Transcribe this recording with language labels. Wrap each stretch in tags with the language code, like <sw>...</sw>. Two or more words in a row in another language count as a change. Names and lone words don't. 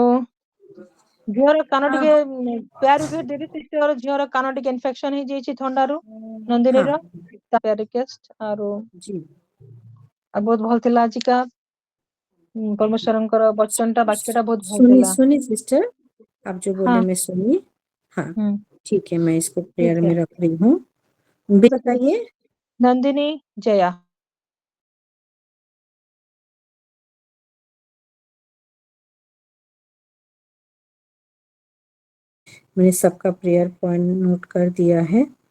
<or>ଝିଅର କାନ ଟିକେ</or> <en>prayer request</en> <or>ଦେବି ସିଷ୍ଟର। ଝିଅର କାନ ଟିକେ ଇନଫେକ୍ସନ ହେଇଯାଇଛି ଥଣ୍ଡାରୁ, ନନ୍ଦିନୀର।</or> <en>prayer request ଆରୁ</en> <hi>जी</hi> <or>ବହୁତ ଭଲ ଥିଲା ଆଜିକା परमेश्वरଙ୍କର ବଚନଟା, ବାକ୍ୟଟା ବହୁତ ଭଲ</or> <hi>सुनी</hi> <or>ଥିଲା।</or> <hi>सुनी सिस्टर, आप जो बोले हाँ। मैं सुनी। हाँ ठीक है, मैं इसको ठीक प्रेयर है। में रख रही हूँ। बताइए। नंदिनी जया। मैंने सबका</hi> <en>prayer point</en> <hi>नोट कर दिया है।</hi>